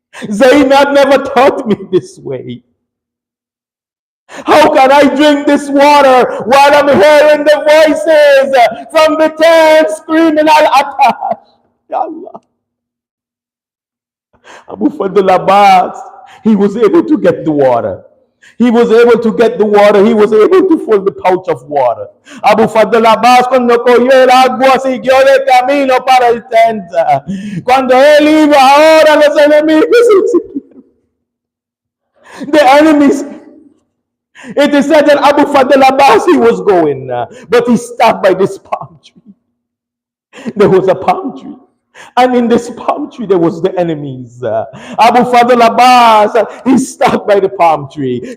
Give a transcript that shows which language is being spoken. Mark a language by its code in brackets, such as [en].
[en] Zainab never taught me this way. How can I drink this water while I'm hearing the voices from the tent screaming al-Atash? Ya Allah. Abu Fadl Abbas, he was able to get the water. He was able to get the water. He was able to fill the pouch of water. [es] Abu Fadl Abbas, cuando cogió el agua, siguió de camino para el tenta. Cuando él iba, ahora los enemigos se siguieron. [en] The enemies. It is said that Abu Fadl Abbas, he was going, but he stopped by this palm tree. There was a palm tree. And in this palm tree, there was the enemies. Abu Fadl Abbas, he stopped by the palm tree.